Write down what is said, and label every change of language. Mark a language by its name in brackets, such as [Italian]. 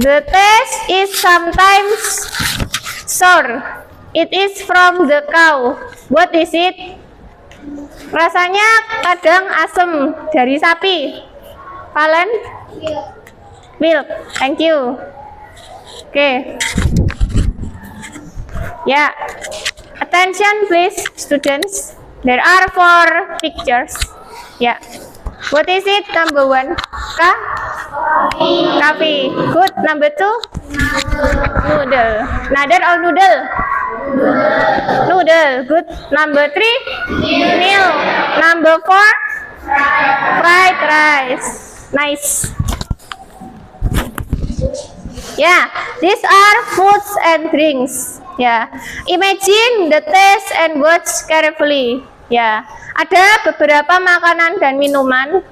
[English] The taste is sometimes sour. It is from the cow. What is it? [Indonesian] Rasanya kadang asam, dari sapi. [English] Valen? Milk. Thank you. Okay. Yeah. Attention please, students. There are 4 pictures. Yeah. What is it? Number 1. Coffee. Good. Number 2. Noodle. Nader or noodle? Noodle. Good. Number 3. Milk. Number 4. Fried rice. Nice. Yeah, these are foods and drinks. Yeah, imagine the taste and watch carefully. [Indonesian] Ya, ada beberapa makanan dan minuman.